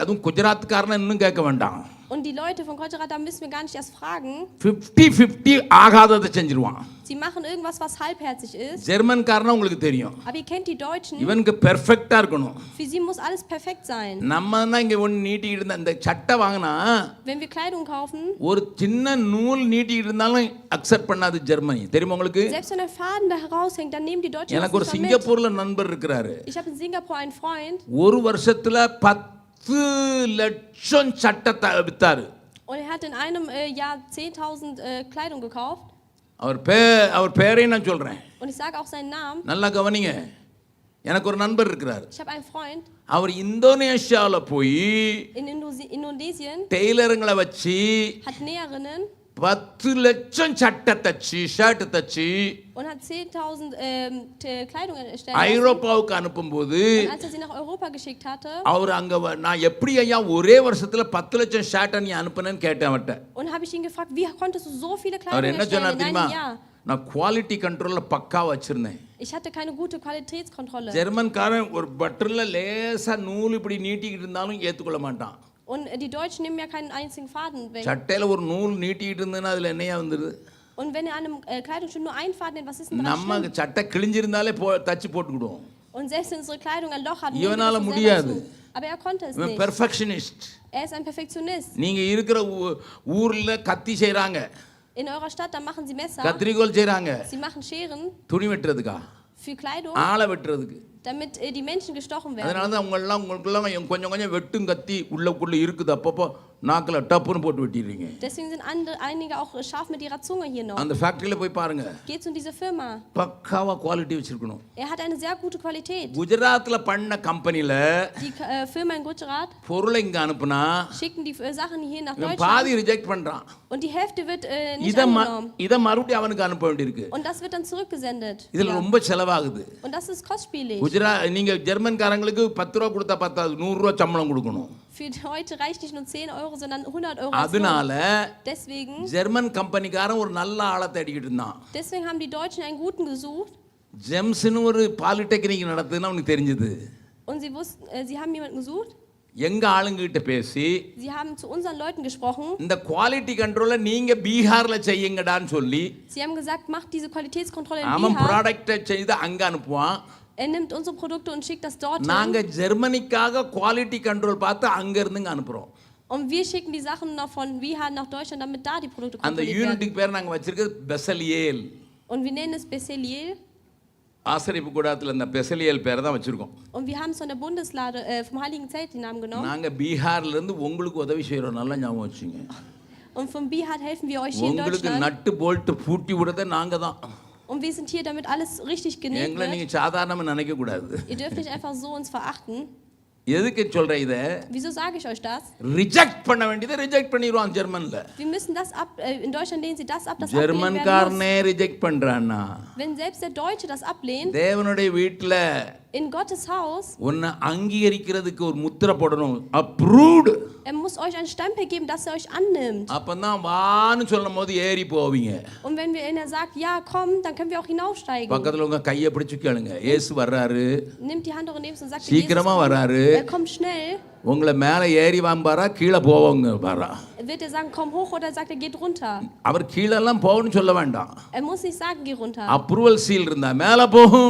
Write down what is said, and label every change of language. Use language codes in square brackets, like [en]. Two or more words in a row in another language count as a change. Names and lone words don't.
[ta] அதுவும் குஜராத்துக்காரன இன்னும் கேட்க வேண்டாம். [de] Und die Leute von Gujarat, da müssen wir gar nicht erst fragen. [ta] 50-50 ஆகாததை செஞ்சிருவான். [de] Sie machen irgendwas, was halbherzig ist. [ta] ஜெர்மன்காரனா உங்களுக்கு தெரியும். [de] Aber ihr kennt die Deutschen. [ta] இவனுக்கு பெர்ஃபெக்ட்டா இருக்கணும். [de] Für sie muss alles perfekt sein. [ta] நம்ம தான் இங்க ஒன்னு நீட்டிட்டு இருந்த அந்த சட்டை வாங்கினா [de] Wenn wir Kleidung kaufen, [ta] ஒரு சின்ன நூல் நீட்டிட்டு இருந்தாலும் அக்செப்ட் பண்ணாது ஜெர்மனி. தெரியுமா உங்களுக்கு? [de] selbst wenn ein Faden da heraushängt, dann nehmen die Deutschen [ta] எனக்கு ஒரு சிங்கப்பூர்ல நண்பர் இருக்கிறாரு. [de] Ich habe in Singapur einen Freund. [ta] ஒரு வருஷத்துல 10 லட்சம் சட்டை வித்தாரு. [de] Und er hat in einem Jahr 10.000 Kleidung gekauft. [ta] அவர் பேரையும் நான் சொல்றேன். [de] Und ich sage auch seinen Namen. [ta] நல்லா கவனிங்க. எனக்கு ஒரு நண்பர் இருக்கிறார். [de] Ich habe einen Freund. [ta] அவர் இந்தோனேஷியாவில் போய் [de] in Indonesien [ta] டெய்லருங்களை வச்சு [de] hat Näherinnen [ta] 10 லட்சம் சட்டை தச்சு ஷர்ட் தச்சு [de] und hat 10.000 Kleidung erstellt. [ta] ஐரோப்பாவுக்கு அனுப்பும்போது [de] und als er sie nach Europa geschickt hatte, [ta] அவர் அங்க நான் எப்படி ஐயா ஒரே வருஷத்துல 10 லட்சம் ஷர்ட் நீ அனுப்புனேன்னு கேட்டேன் அவர்ட்ட. [de] und habe ich ihn gefragt, wie konntest du so viele [ta] அவர் [de] Kleidung [ta] என்ன [de] erstellen [ta] சொன்னார் [de] in [ta] தெரியுமா? [de] einem Jahr? [ta] நான் [en] quality control [ta] பக்கா வச்சிருந்தேன். [de] Ich hatte keine gute Qualitätskontrolle. [ta] ஜெர்மன்காரன் ஒரு பட்டர்ல லேசா நூல் இப்படி நீட்டிக்கிட்டு இருந்தாலும் ஏத்துக்கொள்ள மாட்டான். [de] Und die Deutschen nehmen ja keinen einzigen Faden weg. [ta] சட்டையில ஒரு நூல் நீட்டிக்கிட்டு இருந்தேன்னா அதுல என்னையா வந்துருது? [de] Und wenn er an einem Kleidungsstück nur einen Faden nimmt, was ist denn daran [ta] நம்ம [de] schlimm? [ta] சட்டை கிழிஞ்சிருந்தாலே தச்சு போட்டுக்கிடுவோம். [de] Und selbst wenn unsere Kleidung ein Loch hat, [ta] இவனால [de] nehmen wir das [ta] முடியாது. [de] selber zu. Aber er konnte es [ta] இவன் [de] nicht. [ta] பெர்ஃபெக்ஷனிஸ்ட். [de] Er ist ein Perfektionist. [ta] நீங்க இருக்கிற ஊர்ல கத்தி செய்றாங்க. [de] In eurer Stadt, da machen sie Messer. [ta] கத்திரிக்கோல் செய்றாங்க. [de] Sie machen Scheren [ta] துணி வெட்டுறதுக்கா? [de] für Kleidung, [ta] ஆளை வெட்டுறதுக்கு. [de] damit die Menschen gestochen werden. [ta] அதனால தான் உங்களுக்கெல்லாம் கொஞ்சம் வெட்டும் கத்தி உள்ளுக்குள்ள இருக்குது. அப்பப்போ நாக்கில் டப்புன்னு போட்டு வெட்டிடுறீங்க. [de] Deswegen sind einige auch scharf mit ihrer Zunge hier noch. [ta] அந்த ஃபேக்டரியில போய் பாருங்க. [de] Geht zu dieser Firma. [ta] பக்காவா குவாலிட்டி வச்சிருக்கணும். [de] Er hat eine sehr gute Qualität. [ta] குஜராத்ல பண்ண கம்பெனில [de] Die Firma in Gujarat [ta] பொருளை இங்க அனுப்புனா [de] schicken die Sachen hier nach [ta] இவன் [de] Deutschland [ta] பாதி ரிஜெக்ட் பண்றான். [de] und die Hälfte wird nicht angenommen. [ta] இத மறுபடியும் அவனுக்கு அனுப்ப வேண்டியிருக்கு. [de] Und das wird dann zurückgesendet. [ta] இதுல ரொம்ப செலவாகுது. [de] Und das ist kostspielig. [ta] நீங்க ஜெர்மன்காரங்களுக்கு 10 ரூபாய் கொடுத்தா பத்தாது, 100 ரூபாய் சம்பளம் கொடுக்கணும். [de] Für heute reicht nicht nur 10 Euro, sondern 100 Euro. [ta] அதனால [de] Deswegen [ta] ஜெர்மன் கம்பெனிக்காரன் ஒரு நல்ல ஆளை தேடிக்கிட்டு இருந்தான். [de] Deswegen haben die Deutschen einen guten gesucht. [ta] ஜெம்ஸ்னு ஒரு பாலிடெக்னிக் நடத்துதுன்னு அவனுக்கு தெரிஞ்சது. [de] Und sie wussten, sie haben jemanden gesucht. [ta] எங்க ஆளுங்கிட்ட பேசி [de] Sie haben zu unseren Leuten gesprochen. [ta] இந்த [en] quality control [ta] நீங்க பீகார்ல செய்யுங்கடான்னு சொல்லி [de] Sie haben gesagt, macht diese Qualitätskontrolle in [ta] அவன் [de] Bihar. [ta] ப்ராடக்ட்டை செய்து அங்க அனுப்புவான். [de] Er nimmt unsere Produkte und schickt das dorthin. [ta] நாங்க ஜெர்மனிக்காக [en] quality control [ta] பார்த்து அங்க இருந்துங்க அனுப்புறோம். [de] Und wir schicken die Sachen noch von Bihar nach Deutschland, damit da die Produkte [ta] அந்த [de] kontrolliert werden. [ta] யூனிட்டுக்கு பேர் நாங்க வச்சிருக்கிறது பெசலியேல். [de] Und wir nennen es Bezaliel. [ta] ஆசரிப்பு கூடத்துல இந்த பெசலியேல் பேரை தான் வச்சிருக்கோம். [de] Und wir haben es von der Bundeslade vom Heiligen Zelt den Namen genommen. [ta] நாங்க பீகார்ல இருந்து உங்களுக்கு உதவி செய்றோம். நல்லா ஞாபகம் வச்சுங்க. [de] Und von Bihar helfen wir euch hier in [ta] உங்களுக்கு [de] Deutschland. [ta] நட்டு போல்ட் பூட்டி விடுறதே நாங்க தான். [de] Und wir sind hier, damit alles richtig genäht [ta] எங்களை [de] wird. [ta] நீங்க சாதாரணமா நினைக்க கூடாது. [de] Ihr dürft nicht einfach so uns verachten. [ta] எதுக்கு சொல்றேன் இத? [de] Wieso sage ich euch das? [ta] ரிஜெக்ட் பண்ண வேண்டியதை ரிஜெக்ட் பண்ணிடுவான் ஜெர்மன்ல. [de] Wir müssen das in Deutschland lehnen sie das ab, das abgelehnt werden [ta] ஜெர்மன்காரனே ரிஜெக்ட் பண்றான்னா [de] muss. Wenn selbst der Deutsche das ablehnt, [ta] தேவனுடைய வீட்ல [de] in Gottes Haus, [ta] உன்னை அங்கீகரிக்கிறதுக்கு ஒரு முத்திரை போடணும். அப்ரூவ்ட். [de] er muss euch einen Stempel geben, dass er euch annimmt. [ta] அப்பதான் வான்னு சொல்லும்போது ஏறி போவீங்க. [de] Und wenn er sagt, ja, komm, dann können wir auch hinaufsteigen. [ta] பக்கத்துல உங்க கையை பிடிச்சு கேளுங்க. இயேசு வர்றாரு. [de] Nimmt die Hand eure neben und sagt, [ta] சீக்கிரமா வர்றாரு. [de] er kommt schnell. [ta] உங்களை மேலே ஏறி வாம்பாரா கீழே போவங்க பாரா? [de] Wird er sagen, komm hoch, oder sagt er, geht runter? [ta] அவர் கீழெல்லாம் போகணும்னு சொல்ல வேண்டாம். [de] Er muss nicht sagen, geh runter. [en] approval seal [ta] இருந்தா மேலே போகும்.